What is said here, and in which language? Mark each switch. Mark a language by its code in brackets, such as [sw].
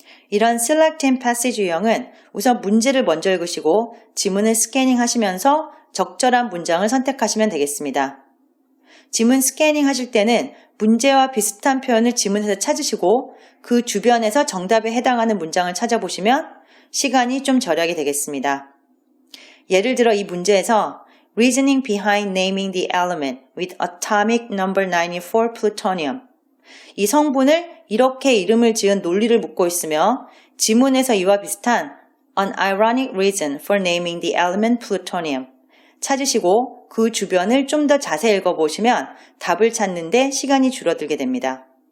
[ko] 이런 Select and Passage 유형은 우선 문제를 먼저 읽으시고 지문을 스캐닝 하시면서 적절한 문장을 선택하시면 되겠습니다. 지문 스캐닝 하실 때는 문제와 비슷한 표현을 지문에서 찾으시고 그 주변에서 정답에 해당하는 문장을 찾아보시면 시간이 좀 절약이 되겠습니다. 예를 들어 이 문제에서 [en] Reasoning behind naming the element with atomic number 94 plutonium. [ko] 이 성분을 이렇게 이름을 지은 논리를 묻고 있으며 지문에서 이와 비슷한 [en] An ironic reason for naming the element plutonium. [ko] 찾으시고 그 주변을 좀 더 자세히 읽어보시면 답을 찾는데 시간이 줄어들게 됩니다.